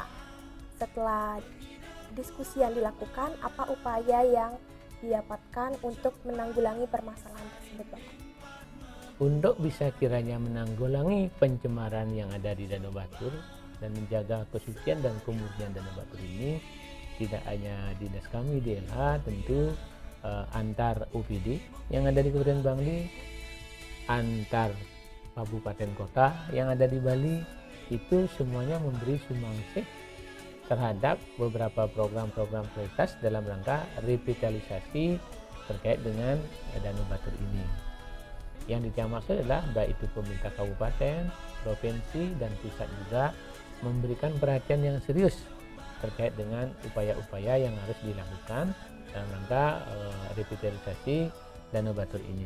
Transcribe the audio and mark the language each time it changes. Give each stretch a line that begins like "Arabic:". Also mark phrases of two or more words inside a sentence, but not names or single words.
Indonesian: Setelah diskusi yang dilakukan, apa upaya yang didapatkan untuk menanggulangi permasalahan tersebut, Bapak? Untuk bisa kiranya menanggulangi pencemaran yang ada di Danau Batur dan menjaga kesucian dan kemurnian Danau Batur ini, tidak hanya dinas kami DLH, tentu antar UPD yang ada di Kabupaten Bangli, antar kabupaten kota yang ada di Bali, itu semuanya memberi sumbangsih terhadap beberapa program-program prioritas dalam rangka revitalisasi terkait dengan Danau Batur ini. Yang maksud adalah baik itu pemerintah kabupaten, provinsi, dan pusat juga memberikan perhatian yang serius terkait dengan upaya-upaya yang harus dilakukan dalam rangka revitalisasi Danau Batur ini.